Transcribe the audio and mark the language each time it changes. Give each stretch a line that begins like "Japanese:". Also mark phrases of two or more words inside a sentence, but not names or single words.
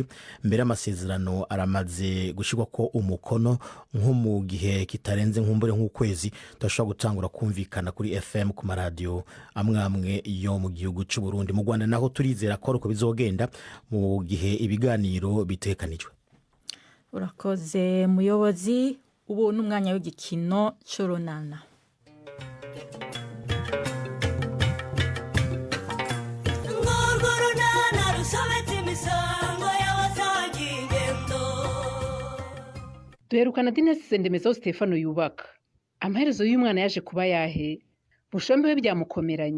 Rundi: Mbere amasezerano aramaze gushirwa ko umukono nko mu gihe kitarenze nkumbure nk'ukwezi twashobora gutangura kumvikana kuri FM ku maradiyo amwe yo mu gihugu cy'u Burundi. Mu Rwanda naho turizera ko uko bizogenda mu gihe ibiganiro bitekanijwe. Urakoze muyobozi. Ubu n'umwanya w'igikino c'urunana. Duherukana Dinesi Sendemezo Stefano yubaka. Amaherezo y'umwana yaje kuba yahe? Bushombe we byamukomeranye.